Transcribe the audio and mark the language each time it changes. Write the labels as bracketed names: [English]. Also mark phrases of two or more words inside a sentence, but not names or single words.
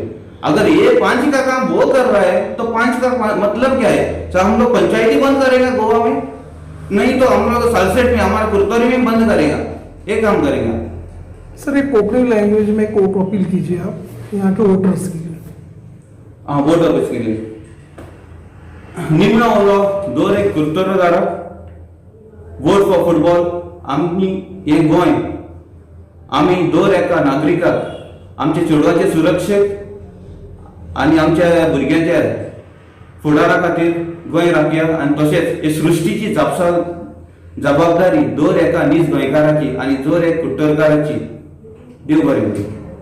[Hindi] अगर ये पंच का काम वो कर रहा है तो पंच का मतलब क्या है? तो हम लोग पंचायती बंद करेगा गोवा में, नहीं तो हम लोग सलसेट में, हमारे कुर्तोरी में बंद करेगा, ये काम करेगा। सर एक कोंकणी लैंग्वेज में [English] court appeal [Hindi] कीजिए आप यहाँ के वोटर्स के लिए। हाँ, वोटर्स के लिए [Konkani] निमणो उलो दर एक कुर्तोरकाराक [English] vote for football [Konkani] आमी हे गोंय आमी दर एका नागरिकाक आमच्या चेडवाचे सुरक्षेक आनी आमच्या भुरग्यांच्या फुडारा खातीर गोंय राखया आनी तशेंच हे सृश्टीची जबाबदारी दर एका नीज गोंयकाराची आनी दर एक कुट्टरकाराची देव बरें करूं.